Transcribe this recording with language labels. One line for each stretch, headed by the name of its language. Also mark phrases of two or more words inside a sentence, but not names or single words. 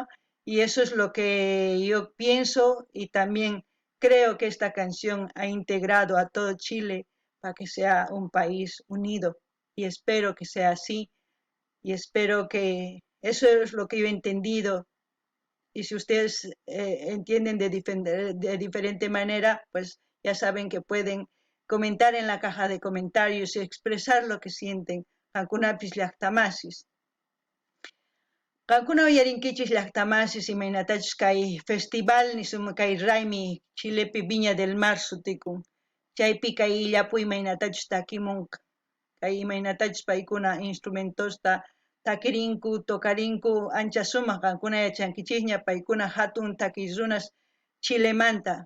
Spanish: Y eso es lo que yo pienso y también creo que esta canción ha integrado a todo Chile para que sea un país unido y espero que sea así y espero que eso es lo que yo he entendido y si ustedes entienden de diferente manera, pues ya saben que pueden comentar en la caja de comentarios y expresar lo que sienten.
Quechua: Qankunapis llaqtamasis. Qankuna uyarinkichis llaqtamasis imaynatachus kay festival nisuma kay raymi Chilepi Viña del Mar sutikun. Chaypi kay illapu imaynatachus takimunqa. Kay imaynatachus paykuna instrumentosta takirinku, tokarinku, ancha sumaq qankuna yachankichisña paykuna hatun takiy runas Chilemanta.